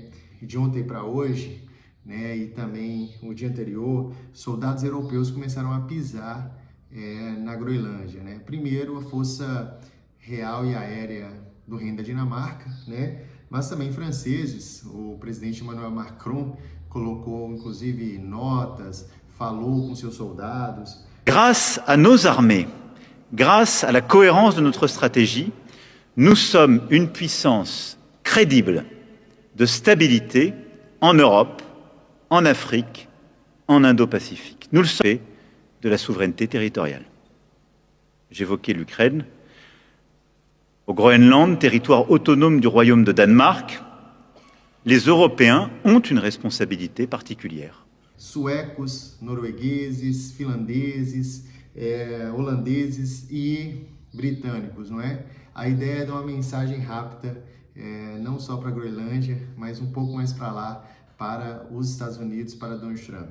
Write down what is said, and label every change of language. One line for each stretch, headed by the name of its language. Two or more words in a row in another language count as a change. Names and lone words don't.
Portuguese: De ontem para hoje, né, e também o dia anterior, soldados europeus começaram a pisar na Groenlândia, né? Primeiro a Força Real e Aérea do Reino da Dinamarca, né? Mas também franceses. O presidente Emmanuel Macron colocou inclusive notas, falou com seus soldados.
French: Grâce à nos armées, grâce à la cohérence de notre stratégie, nous sommes une puissance crédible de stabilité en Europe, en Afrique, en Indo-Pacifique. Nous le sommes de la souveraineté territoriale. J'évoquais l'Ukraine. Au Groenland, territoire autonome du Royaume de Danemark, les Européens ont une responsabilité particulière.
Portuguese: Suecos, noruegueses, finlandeses, holandeses e britânicos, não é? A ideia é dar uma mensagem rápida, não só para a Groenlândia, mas um pouco mais para lá, para os Estados Unidos, para Donald Trump.